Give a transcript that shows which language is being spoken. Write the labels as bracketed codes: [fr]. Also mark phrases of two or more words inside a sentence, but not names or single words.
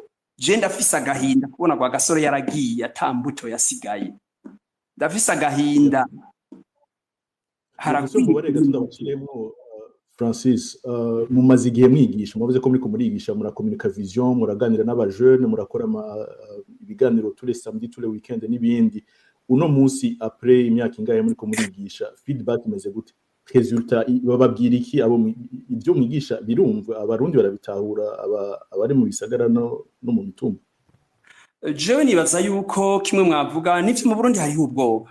[rn] Je ndafise agahinda kubona kwa Gasore yaragiye atambuto yasigaye. Ndafise agahinda. Francis, mumaze igihe mwigisha, mwavuze ko muri murigisha, murakomunika vision, muraganira n'abajeune, murakora ibiganiro [fr] tous les samedis, tous les weekends [rn] n'ibindi. Uno munsi après imyaka ingahe muri murigisha, feedback imeze gute? Resultat bababwira iki? Abo ibyo mwigisha birumva, abarundi barabitahura, abari mu bisagara no mu mitumba? Jewe nibaza yuko kimwe mwavuga n'ivyo mu Burundi hariho ubwoba.